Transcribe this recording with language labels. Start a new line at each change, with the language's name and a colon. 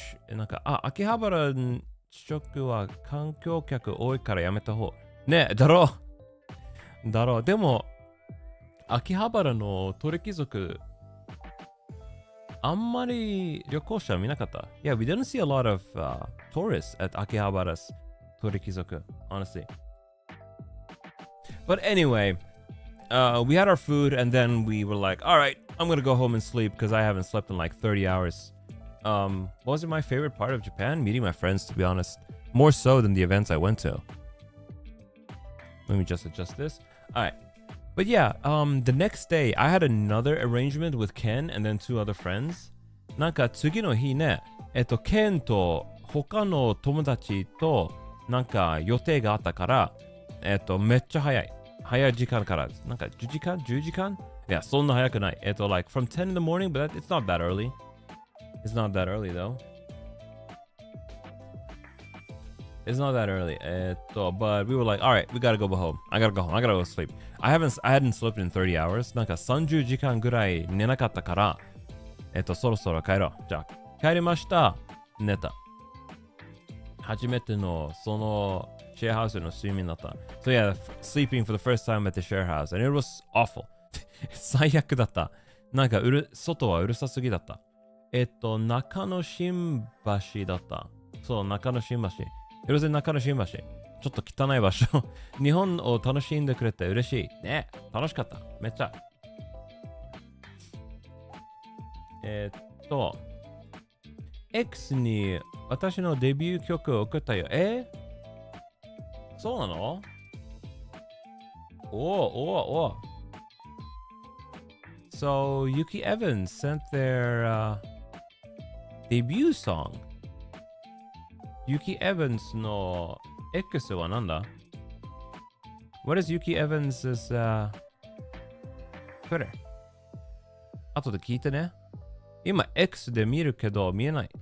Japanese: なんか、秋葉原食は観光客多いからやめた方。ね、だろう。でも、秋葉原の鳥貴族、あんまり旅行者見なかった。
English: Yeah, we didn't see a lot of tourists at Akihabara's 鳥貴族, honestly. But anyway, we had our food and then we were like, all right, I'm gonna go home and sleep because I haven't slept in like 30 hours. Wasn't my favorite part of Japan? Meeting my friends, to be honest. More so than the events I went to. Let me just adjust this. All right. But yeah, the next day, I had another arrangement with Ken and then 2 other friends.
Japanese: なんか次の日ね、Ken と他の友達となんか予定があったから、めっちゃ早い。早い時間から、なんか10時間 ?10 時間いや、そんな早くない。
English: like from 10 in the morning, but it's not that early. It's not that early though. It's not that early. But we were like, all right, we gotta go home. I gotta go home. I gotta go sleep. I hadn't slept in 30 hours.
Japanese: なんか30時間ぐらい寝なかったから、そろそろ帰ろう。じゃあ、帰りました。寝た。初めてのそのシェアハウスの睡眠だった。
English: So yeah, sleeping for the first time at the share house. And it was awful.
Japanese: 最悪だった。なんか外はうるさすぎだった。中野新橋だった。そう、中野新橋。よろず中野新橋。ちょっと汚い場所。日本を楽しんでくれて嬉しい。ね、楽しかった。めっちゃ。 X に私のデビュー曲を送ったよ。そうなの？お。
English: So, Yuki Evans sent their debut song.
Japanese: Yuki Evans の X はなんだ？
English: What is Yuki Evans' Twitter?
Japanese: 後で聞いてね。今 X で見るけど見えない。